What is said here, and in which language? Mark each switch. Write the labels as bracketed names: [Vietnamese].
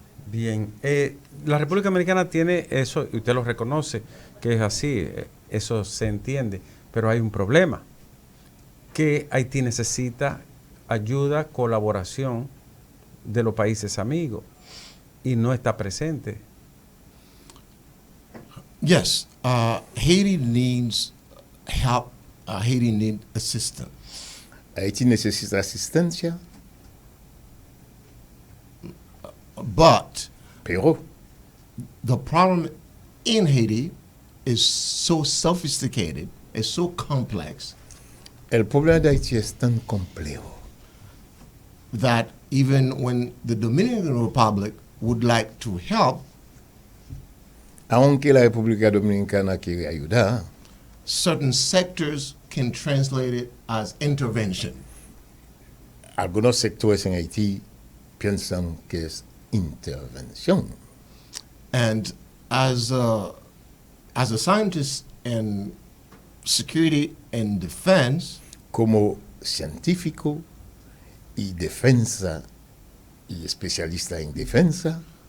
[Spanish] Bien, la República Dominicana tiene eso, y usted lo reconoce, que es así, eso se entiende, pero hay un problema, que Haití necesita ayuda, colaboración de los países amigos, y no está presente. [English] Yes, Haiti needs help, Haiti needs assistance. [Spanish] Haití necesita asistencia, pero [English] the problem in Haiti is so sophisticated, is so complex. [Spanish] El problema de Haití es tan complejo [English] that even when the Dominican Republic would like to help, [Spanish] aunque la República Dominicana quiere ayudar, [English] certain sectors can translate it as intervention. [Spanish] Algunos sectores en Haití piensan que es intervención. [English] And as a scientist in security and defense, [Spanish] Como científico y defensa y especialista en defensa,